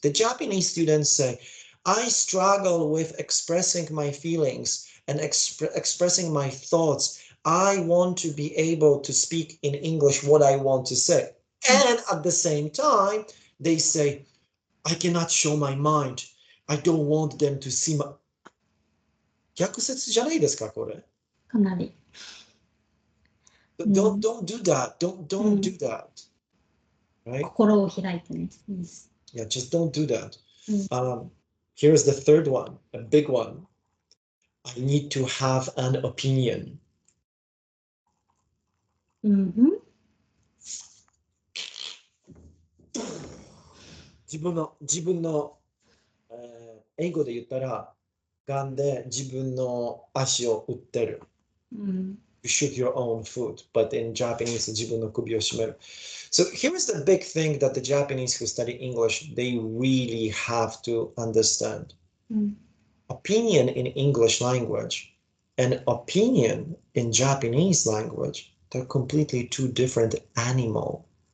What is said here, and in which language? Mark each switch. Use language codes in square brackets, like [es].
[en] The Japanese students say, I struggle with expressing my feelings and expressing my thoughts. I want to be able to speak in English what I want to say. And at the same time, they say, I cannot show my mind. I don't want them to see my... [ja] 逆説じゃないですか、これ。かなり。 [en] Don't do that. Don't do that. Right? [ja] 心を開いてね。 [en] Yeah, just don't do that. Here's the third one, a big one. I need to have an opinion. [ja] 自分の、英語で言ったら、ガンで自分の足を打ってる。 [en] You shoot your own foot, but in Japanese, [ja] 自分の首を絞める。 [en] So here is the big thing that the Japanese who study English, they really have to understand. Opinion in English language and opinion in Japanese language, they're completely two different animals.